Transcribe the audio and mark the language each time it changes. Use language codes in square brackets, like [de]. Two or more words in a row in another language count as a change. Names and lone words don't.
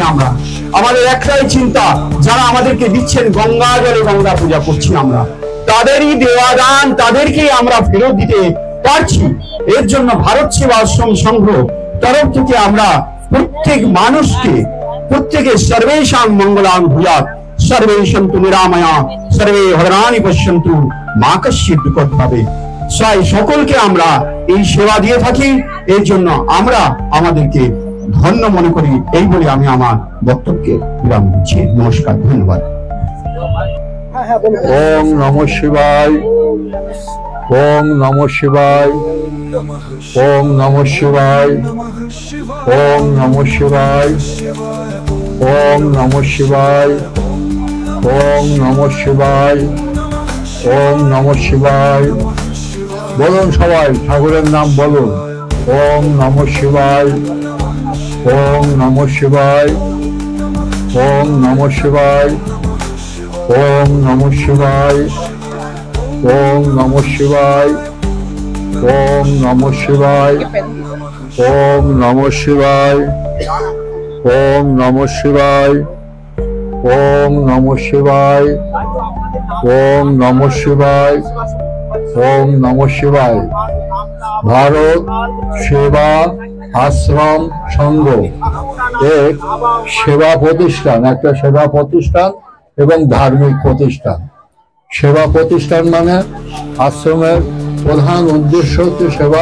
[bn] আমাদের একটাই চিন্তা, যারা আমাদেরকে দিচ্ছেন গঙ্গা জলে গঙ্গা পূজা করছি আমরা, তাদেরই দেওয়া দান তাদেরকেই আমরা ফেরত দিতে পারছি। এর জন্য ভারত সেবাশ্রম সংঘ তরফ থেকে আমরা প্রত্যেক মানুষকে, প্রত্যেকে [sa] সর্বেশাং মঙ্গলাং ভূয়াৎ, সর্বে সন্তু নিরাময়া, সর্বে ভদ্রাণি পশ্যন্তু, মা কশ্চিৎ দুঃখদ ভাবে। [bn] সকলকে আমরা এই সেবা দিয়ে থাকি, এর জন্য আমরা আমাদেরকে ধন্য মনে করি। এই বলে আমি আমার বক্তব্যকে বিরাম দিচ্ছি। নমস্কার, ধন্যবাদ। [sa] ওম নমঃ শিবায়, ওম নমঃ শিবায়, ওম নমঃ শিবায়, ওম নমঃ শিবায়, ওম নমঃ শিবায়, ওম নমঃ শিবায়, ওম নমঃ শিবায়। [bn] বলুন সবাই, ঠাকুরের নাম বলুন। [sa] ওম নমঃ শিবায়, ওম নমঃ শিবায়, ওম নমঃ শিবায়, ওম নমঃ শিবায়, ওম নমঃ শিবায়, ওম নমঃ শিবায়, ওম নমঃ শিবায়, ওম নমঃ শিবায়, ওম নমঃ শিবায়, ওম নমঃ শিবায়, ওম নমঃ শিবায়। [bn] ভারত সেবা আশ্রম সংঘ এক সেবা প্রতিষ্ঠান, একটা সেবা প্রতিষ্ঠান এবং ধার্মিক প্রতিষ্ঠান। সেবা প্রতিষ্ঠান মানে আশ্রমের প্রধান উদ্দেশ্য হচ্ছে সেবা।